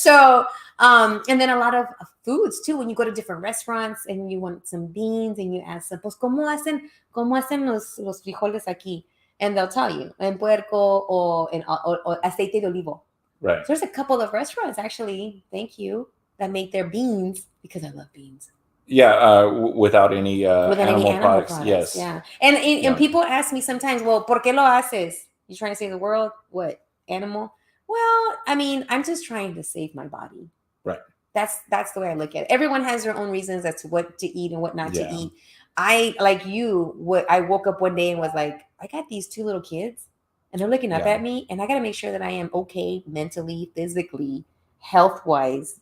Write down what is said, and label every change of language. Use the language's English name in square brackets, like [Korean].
[English] So and then a lot of foods too, when you go to different restaurants and you want some beans and you ask them, [Spanish] pues cómo hacen los frijoles aquí, [English] and they'll tell you [Spanish] en puerco [English] or [Spanish] aceite de olivo. [English] Right. So there's a couple of restaurants actually, thank you, that make their beans because I love beans. Yeah, without any animal products. Yes. Yeah. And people ask me sometimes, well, [Spanish] ¿por qué lo haces? [English] You trying to save the world? What? Animal? Well, I mean, I'm just trying to save my body. Right. That's the way I look at it. Everyone has their own reasons as to what to eat and what not to eat. I, like you, I woke up one day and was like, I got these 2 little kids and they're looking up at me, and I got to make sure that I am okay mentally, physically, health-wise.